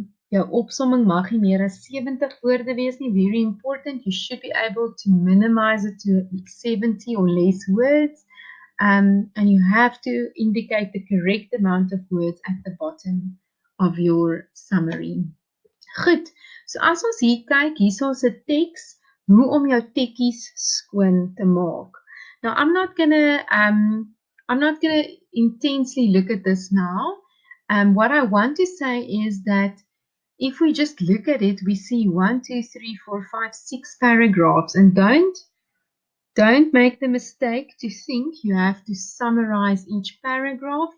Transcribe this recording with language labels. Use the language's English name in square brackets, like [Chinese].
[Afrikaans] Jou opsomming mag nie meer as 70 woorde wees nie, [English] very important, you should be able to minimize it to 70 or less words, and you have to indicate the correct amount of words at the bottom of your summary. [Afrikaans] Goed, so as ons hier kyk, hier is ons 'n teks, hoe om jou tekkies skoon te maak. [English] Now, I'm not gonna intensely look at this now. What I want to say is that if we just look at it, we see 1, 2, 3, 4, 5, 6 paragraphs, and don't make the mistake to think you have to summarize each paragraph.